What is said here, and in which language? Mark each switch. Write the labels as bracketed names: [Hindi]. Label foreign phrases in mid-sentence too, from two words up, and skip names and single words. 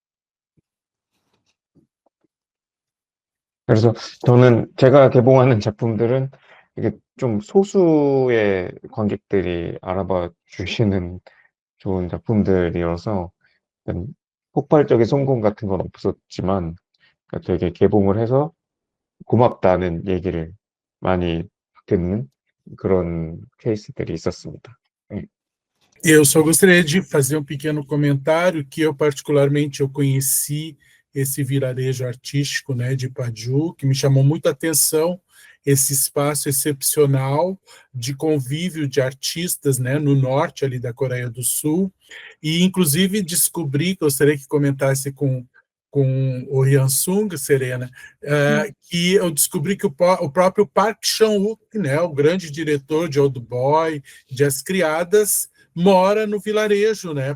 [Korean] 그래서 저는 제가 개봉하는 작품들은 이게 좀 소수의 관객들이 알아봐 주시는 좋은 작품들이어서 폭발적인 성공 같은 건 없었지만 되게 개봉을 해서 고맙다는 얘기를 많이 듣는 그런 케이스들이 있었습니다. [Portuguese] Eu só gostaria de fazer um pequeno comentário que eu particularmente conheci esse vilarejo artístico, né, de Paju, que me chamou muita atenção, esse espaço excepcional de convívio de artistas, né, no norte ali da Coreia do Sul, e inclusive descobri, gostaria que comentasse com o Hyun-sung, Serena, que eu descobri que o próprio Park Chan-wook, né, o grande diretor de Old Boy, de As Criadas, mora no vilarejo, né?